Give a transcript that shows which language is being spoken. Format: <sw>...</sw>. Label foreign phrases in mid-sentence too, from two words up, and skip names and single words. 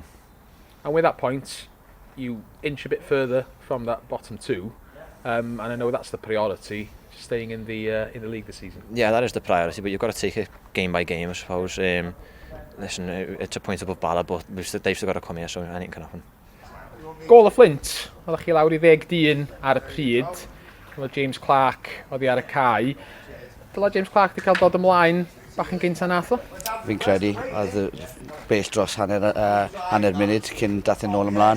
<en>And with that point, you inch a bit further from that bottom two. And I know that's the priority, staying in the league this season. Yeah, that is the priority, but you've got to take it game by game, I suppose. Listen, it's a point above Bala, but they've still got to come here, so anything can happen.</en> <cy>Gol y Fflint, oeddech chi lawr i 10 dyn ar y pryd. Oedd James Clark oedd ar y cae. Dyla James Clark wedi cael dod ymlaen bach yn gynta nath o? Fi'n credu, oedd bell dros hanner munud cyn dath yn ôl ymlaen.</cy>